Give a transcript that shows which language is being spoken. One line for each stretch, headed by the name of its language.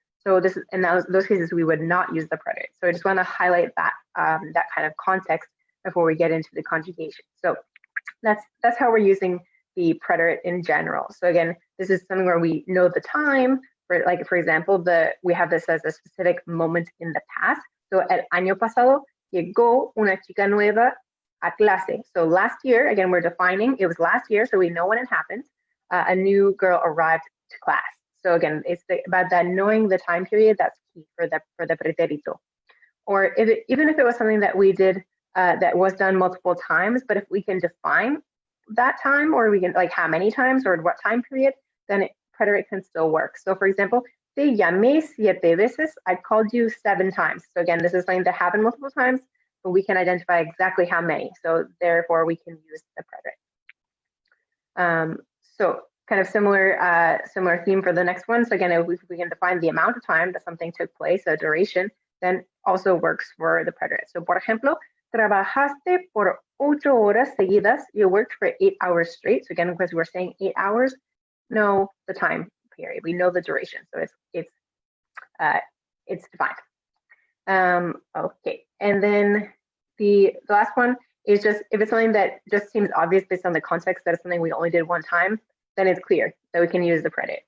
English: So in those cases, we would not use the preterite. So I just want to highlight that kind of context before we get into the conjugation. So that's how we're using the preterite in general. So again, this is something where we know the time. For example, we have this as a specific moment in the past.
Spanish: So el año pasado llegó una chica nueva a clase.
English: So last year, again, we're defining, it was last year, so we know when it happened. A new girl arrived to class. So again, it's about that knowing the time period. That's key for the pretérito. Or even if it was something that we did that was done multiple times, but if we can define that time, or we can like how many times or what time period, then preterite can still work. So for example,
Spanish: te llamé 7 veces.
English: I called you 7 times. So again, this is something that happened multiple times, but we can identify exactly how many. So therefore, we can use the preterite. So kind of similar theme for the next one. So again, if we can define the amount of time that something took place, a duration, then also works for the preterite.
Spanish: So por ejemplo, trabajaste por 8 horas seguidas.
English: You worked for 8 hours straight. So again, because we're saying 8 hours, know the time period. We know the duration. So it's defined. Okay, and then the last one It's just, if it's something that just seems obvious based on the context that it's something we only did one time, then it's clear that we can use the predicate.